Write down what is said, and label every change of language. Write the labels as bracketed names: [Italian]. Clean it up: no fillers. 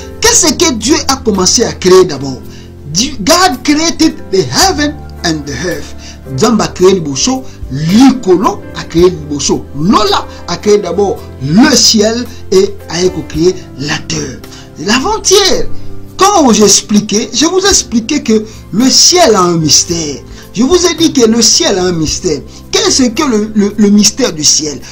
[French] Qu'est-ce que Dieu a commencé à créer d'abord? [English] God created the heaven and the earth. [French] Dieu a créé le bosso, l'ikolo a créé le bosso. Lola a créé d'abord le ciel et a créé la terre. L'avant-hier, quand j'ai expliqué, je vous ai expliqué que le ciel a un mystère. Je vous ai dit que le ciel a un mystère. Qu'est-ce que le mystère du ciel?